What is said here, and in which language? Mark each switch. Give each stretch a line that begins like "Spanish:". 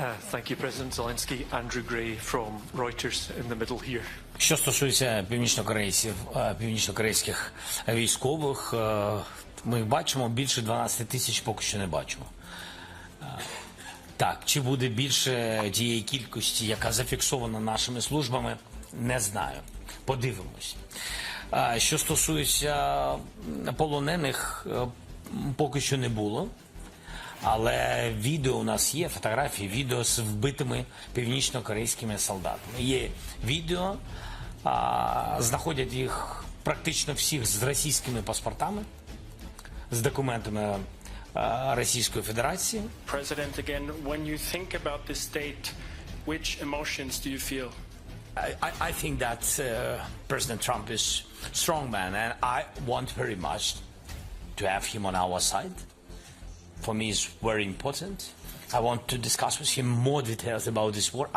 English: Thank you, President Zelensky. Andrew Gray from Reuters in the middle here.
Ukrainian: Що стосується північнокорейських військових, ми їх бачимо, більше 12 тисяч поки що не бачимо. Так, чи буде більше тієї кількості, яка зафіксована нашими службами, не знаю. Подивимось. Що стосується полонених, поки що не було. Але відео у нас є, фотографії, відео з вбитими північно-корейськими солдатами. Є відео, знаходять їх практично всіх з російськими паспортами, з документами Російської Федерації.
English: President, again, when you think about this state, which emotions do you feel? I think that President Trump is a strong man, and I want very much to have him on our side. For me, it's very important. I want to discuss with him more details about this war.